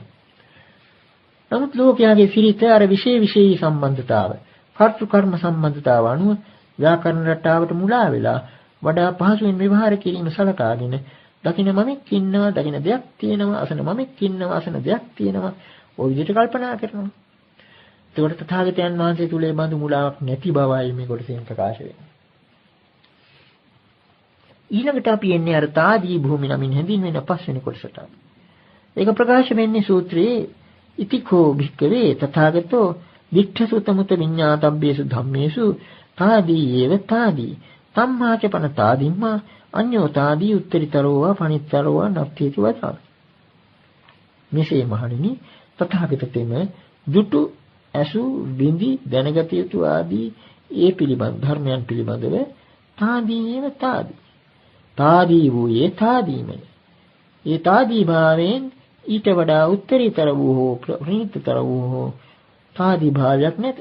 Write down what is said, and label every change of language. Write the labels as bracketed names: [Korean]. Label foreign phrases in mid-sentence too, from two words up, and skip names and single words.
[Sinhala] නමුත් ලෝකයාගේ සිරිත අර විශේෂ සම්බන්ධතාව කර්තෘ කර්ම සම්බන්ධතාව අනුව ව්‍යාකරණ රටාවට මුලා වෙලා වඩා පහසුවෙන් ව්‍යවහාර කිරීම සලකාගෙන දකින්න මමෙක් ඉන්නවා, දකින්න දෙයක් තියෙනවා, අසන මමෙක් ඉන්නවා, අසන දෙයක් තියෙනවා. ওই විදිහට කල්පනා කරනවා. ඒකට තථාගතයන් වහන්සේ තුලේ බඳු මුලාවක් නැති බවයි මේ කොටසෙන් ප්‍රකාශ වෙන්නේ. ඊළඟට අපි එන්නේ අර තාදී භූමි නමින් හැඳින්වෙන පස්වෙනි කොටසට. ඒක ප්‍රකාශ වෙන්නේ සූත්‍රයේ [Pali] ඉතිකෝ භික්කවේ තථාගතෝ දික්ඛසුතමුත විඤ්ඤාතබ්බේසු ධම්මේසු තාදී ඒව තාදී සම්මාච පන තාදිම්මා අඤ්ඤෝ තාදී උත්තරීතරෝවා පණිතරෝවා නත්ථේති වදා. [Sinhala] මෙසේ මහණෙනි තථාගතතෙම දුටු ඇසු බිඳි දැනගත යුතු ආදී ඒ පිළිබඳ ධර්මයන් පිළිබඳව තාදීව තාදී වූයේ තාදීමයි. ඒ තාදී භාවයෙන් ඊට වඩා උත්තරීතර වූ ප්‍රණීතතර වූ තාදී භාවයක් නැත.